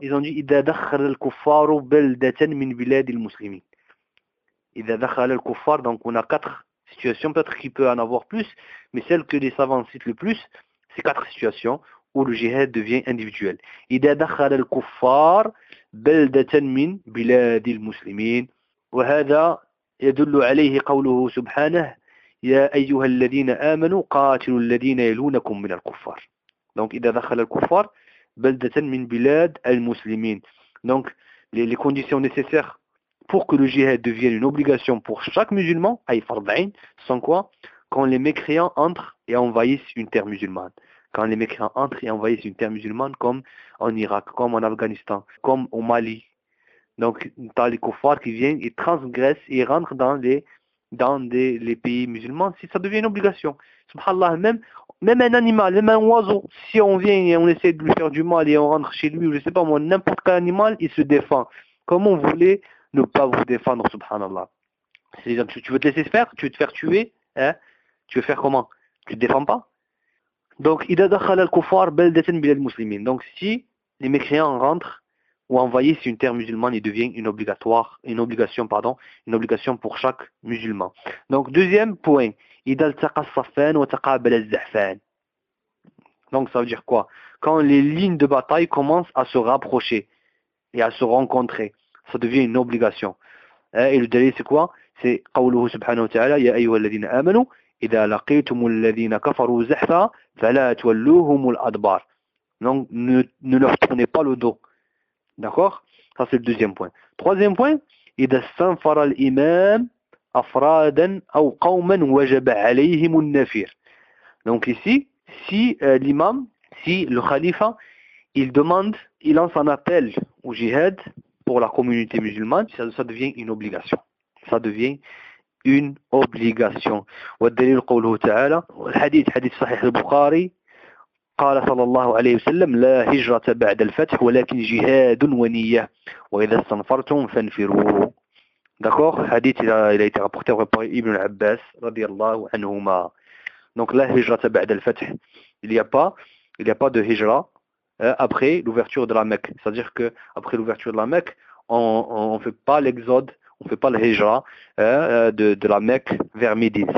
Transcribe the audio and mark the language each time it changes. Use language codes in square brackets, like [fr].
[fr] Ils ont dit [ar] إذا دخل الكفار بلدة من بلاد المسلمين. إذا دخل الكفار, [fr] donc on a quatre situations, peut-être qu'il peut en avoir plus, mais celle que les savants citent le plus, c'est quatre situations où le jihad devient individuel. [ar] إذا دخل الكفار بلدة من بلاد المسلمين وهذا يدل عليه قوله سبحانه يا أيها الذين آمنوا قاتلوا الذين يلونكم من الكفار. Donc إذا دخل الكفار بلدة من بلاد المسلمين. [fr] Donc les conditions nécessaires pour que le jihad devienne une obligation pour chaque musulman, sans quoi, quand les mécréants entrent et envahissent une terre musulmane. Quand les mécréants entrent et envahissent une terre musulmane, comme en Irak, comme en Afghanistan, comme au Mali. Donc, tu as les koufars qui viennent et transgressent et rentrent dans les pays musulmans, si ça devient une obligation. Subhanallah, même un animal, même un oiseau, si on vient et on essaie de lui faire du mal et on rentre chez lui, ou je sais pas moi, n'importe quel animal, il se défend. Comme on voulait ne pas vous défendre, subhanallah. C'est-à-dire, tu veux te laisser faire? Tu veux te faire tuer? Hein? Tu veux faire comment? Tu ne te défends pas? [ar] Donc, إذا دخل الكفار بلدة بلاد المسلمين. [fr] Donc, si les mécréants rentrent ou envahissent une terre musulmane, il devient une obligation pour chaque musulman. Donc, deuxième point, [ar] إذا التقى الصفان وتقابل الزحفان. [fr] Donc, ça veut dire quoi? Quand les lignes de bataille commencent à se rapprocher et à se rencontrer, ça devient une obligation. Et le délai, c'est quoi? C'est [ar] قوله سبحانه وتعالى يا أيها الذين آمنوا إذا لقيتم الذين كفروا زحفا فلا تولوهم الأدبار. [fr] Donc, ne leur tournez pas le dos. D'accord? Ça, c'est le deuxième point. Troisième point, [ar] إذا استنفر الإمام أفرادا أو قوما وجب عليهم النفير. [fr] Donc, ici, si le khalifa, il demande, il lance un appel au jihad, pour la communauté musulmane, ça devient une obligation. Ça devient une obligation. [ar] والدليل قوله تعالى الحديث حديث صحيح البخاري قال صلى الله عليه وسلم لا هجرة بعد الفتح ولكن جهاد ونية وإذا استنفرتم فانفروا. [fr] D'accord, حديث il a été rapporté par Ibn Abbas [ar] رضي الله عنهما. [fr] Donc la [ar] هجرة بعد الفتح, [fr] il n'y a pas de hijra après l'ouverture de la Mecque. C'est-à-dire que après l'ouverture de la Mecque, on ne fait pas l'exode, on ne fait pas le hijra de la Mecque vers Médine.